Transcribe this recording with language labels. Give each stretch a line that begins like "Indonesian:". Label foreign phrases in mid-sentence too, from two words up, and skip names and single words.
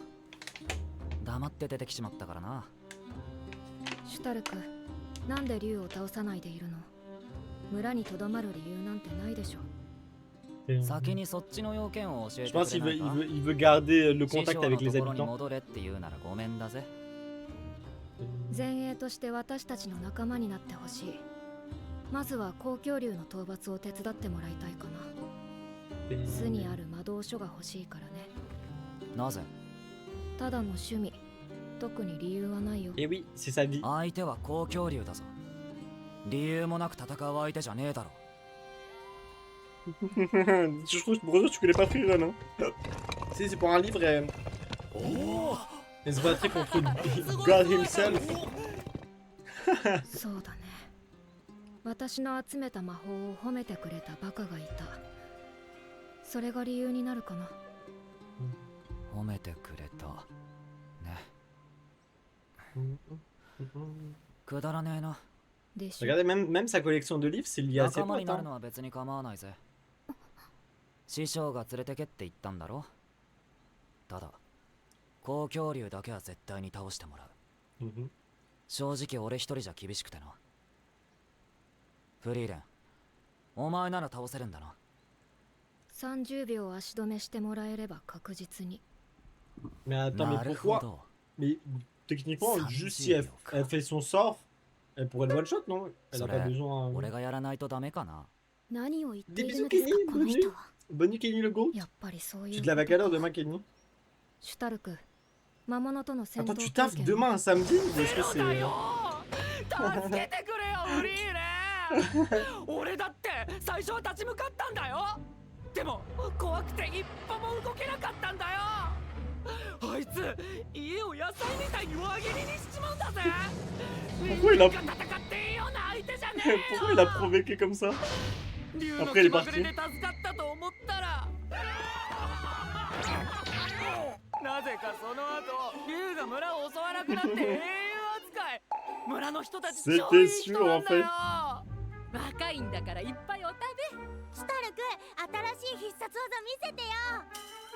Japanese: 黙って出てきちまったからな。シュタルク、なんで竜を倒さないでいるの？村にとどまる理由なんてないでしょ。先にそっちの要件を教え
French: Je
Japanese: て
French: pense
Japanese: く
French: qu'il
Japanese: れ
French: veut,
Japanese: ないか。
French: il veut garder le
Japanese: 師
French: contact
Japanese: 匠の
French: avec
Japanese: と
French: les
Japanese: ころに
French: habitants.
Japanese: 戻れって言うならごめんだぜ。前衛として私たちの仲間になってほしい。まずは公共竜の討伐を手伝ってもらいたいかな。巣にある魔導書が欲しいからね。なぜ？ただの趣味。特に理由はないよ。
French: Et oui, c'est sa vie.
Japanese: 相手は公共竜だぞ。理由もなく戦う相手じゃねえだろ。
French: Je trouve que Brother, tu connais pas Frieren, hein? C'est pour un livre, elle se battrait contre
English: God himself.
Japanese: そうだね。私の集めた魔法を褒めてくれたバカがいた。それが理由になるかな。褒めてくれた。ね。くだらねえな。でしょ。
French: Regardez, même sa collection de livres, c'est lié à ses
Japanese: 仲間に
French: potes.
Japanese: なる
French: Hein.
Japanese: のは別に構わないぜ。師匠が連れてけって言ったんだろ。ただ、公共竜だけは絶対に倒してもらう。 Mhm. 正直俺一人じゃ厳しくてな。フリーレン、お前なら倒せるんだな。 30秒足止めしてもらえれば確実に。
French: Mais attends, mais
Japanese: なるほ
French: pourquoi?
Japanese: ど。
French: Mais techniquement, juste si elle fait son sort, elle pourrait le one-shot, non? Elle a pas besoin.
Japanese: 俺がやらないとダメかな。何を言ってい
French: Des
Japanese: るの
French: bisous,
Japanese: ですか
French: Kenny,
Japanese: この
French: bonne
Japanese: 人
French: nuit.
Japanese: は。
French: Bonne nuit, Kenny le go.
Japanese: やっぱりそうい
French: Tu
Japanese: う
French: te lèves à quelle heure demain, Kenny?
Japanese: シュタルク、魔物との戦闘
French: Attends, tu
Japanese: 経
French: taffes
Japanese: 験
French: demain, un samedi? Ou est-ce que c'est.
Japanese: 助けてくれよフリーレン。俺だって最初は立ち向かったんだよ。っても怖くて一歩も動けなかったんだよ。あいつ家を野菜みたいに輪切りにしちまうんだぜ。
French: Pourquoi il a...
Japanese: 戦っていいような相手じゃねえよ。
French: Pourquoi il a provoqué comme ça? Après il est parti.
Japanese: なぜかその後竜が村を襲わなくなって英雄扱い。村の人たち超いい人なんだよ。若いんだからいっぱいお食べ。シュタルク、新しい必殺技見せてよ。